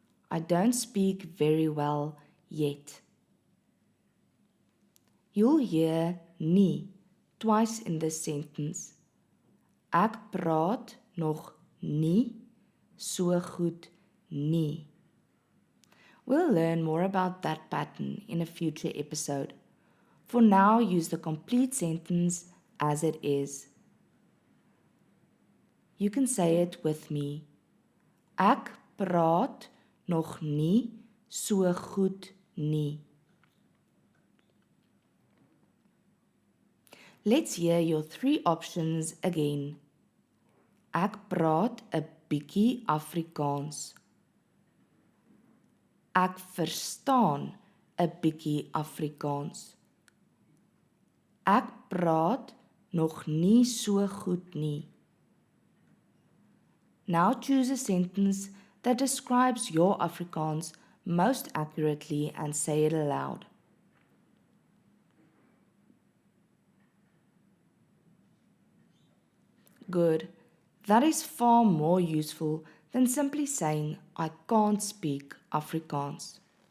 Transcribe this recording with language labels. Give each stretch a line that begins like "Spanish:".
English: I don't speak very well yet. You'll hear nie twice in this sentence.
Afrikaans: Ek praat nog nie so goed nie.
English: We'll learn more about that pattern in a future episode. For now, use the complete sentence as it is. You can say it with me.
Afrikaans: Ek praat nog nie so goed nie.
English: Let's hear your 3 options again.
Afrikaans: Ek praat 'n bietjie Afrikaans. Ek verstaan 'n bietjie Afrikaans. Ek praat nog nie so goed nie.
English: Now choose a sentence that describes your Afrikaans most accurately and say it aloud. Good. That is far more useful than simply saying, I can't speak Afrikaans.